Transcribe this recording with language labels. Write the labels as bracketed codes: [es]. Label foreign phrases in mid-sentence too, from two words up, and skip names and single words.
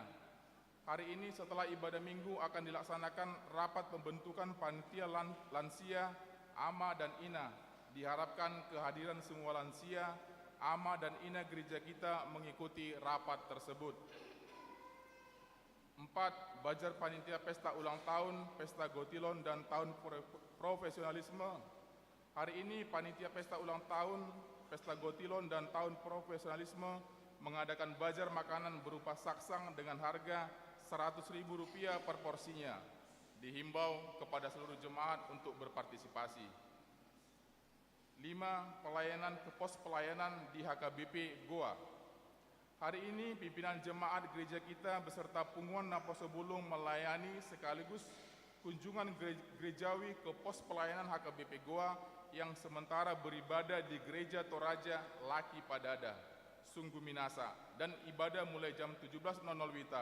[id] Hari ini setelah ibadah minggu akan dilaksanakan rapat pembentukan panitia lansia, ama, dan ina. Diharapkan kehadiran semua lansia, ama, dan ina gereja kita mengikuti rapat tersebut. 4. Bajar panitia pesta ulang tahun, Pesta Gotilon, dan Tahun Profesionalisme. Hari ini panitia pesta ulang tahun, Pesta Gotilon, dan Tahun Profesionalisme mengadakan bajar makanan berupa saksang dengan harga Rp100.000 per porsinya. Dihimbau kepada seluruh jemaat untuk berpartisipasi. 5. Pelayanan ke pos pelayanan di HKBP Goa. Hari ini pimpinan jemaat gereja kita beserta Punguan Naposobulung melayani sekaligus kunjungan gerejawi ke pos pelayanan HKBP Goa yang sementara beribadah di Gereja Toraja Laki Padada, Sungguh Minasa, dan ibadah mulai jam 17.00 WITA.